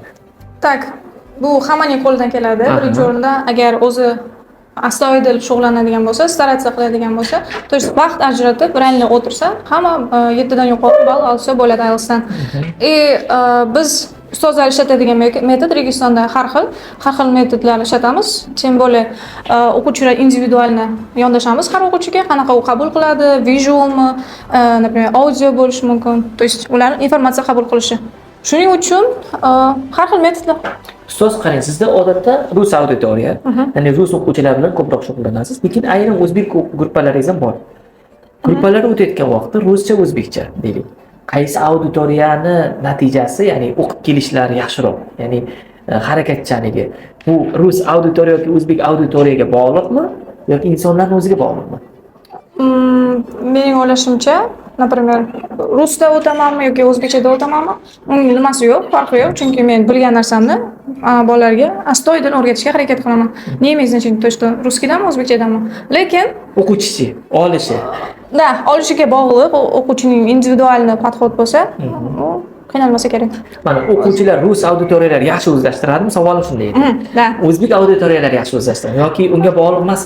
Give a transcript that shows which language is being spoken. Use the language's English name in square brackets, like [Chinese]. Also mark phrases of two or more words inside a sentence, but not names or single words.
[Uzbek] Tak, bu hammaning qo'lidan keladi. Birinchi o'rinda agar o'zi astoydil shug'ullanadigan bo'lsa, staratsiya qiladigan bo'lsa, [Russian] to есть [Uzbek] vaqt ajratib, ranli o'tirsa, hamma 7 dan yuqori ball olsa bo'ladi IELTSdan. Biz ustozlar ishlatadigan metod Registonda har xil metodlarni ishlatamiz. [Russian] Тем более [Uzbek] o'quvchilar individualni yondashamiz har o'quvchiga qanaqa u qabul qiladi, visualmi, например, audio bo'lishi mumkin. [Russian] То есть [Uzbek] ular informatsiya qabul qilishi. Shuning uchun har xil metodlar. Ustoz, qarang, sizda odatda rus auditoriya, ya'ni rus o'quvchilar bilan ko'proq shug'ullanasiz, lekin ayrim o'zbek gruppalaringiz ham bor. Gruppalar o'tayotgan vaqtda ruscha, o'zbekcha deylik. Qaysi auditoriyani natijasi, ya'ni o'qib kelishlari yaxshiroq, ya'ni harakatchanligi Bu rus auditoriya yoki o'zbek auditoriyaga bog'liqmi yoki insonlarning o'ziga bog'liqmi? Mening o'ylashimcha, например, rusda o'tamanmi yoki o'zbekchada o'tamanmi? Uning nimasi yo'q, farqi yo'q, chunki men bilgan narsamni bolalarga astoydil o'rgatishga harakat qilaman. [Russian] Не имеет значения, то, что русскийdanmi, [Uzbek] o'zbekchadanmi. Lekin o'quvchi olishi. Da, olishiga bog'liq, o'quvchining individualni podxod bo'lsa, u qiynalmasa kerak. Mana o'quvchilar rus auditoriyalar yaxshi o'zlashtiradimi? Savolim shunday edi. Da. O'zbek auditoriyalar yaxshi o'zlashtiradimi yoki unga bog'liq emasmi?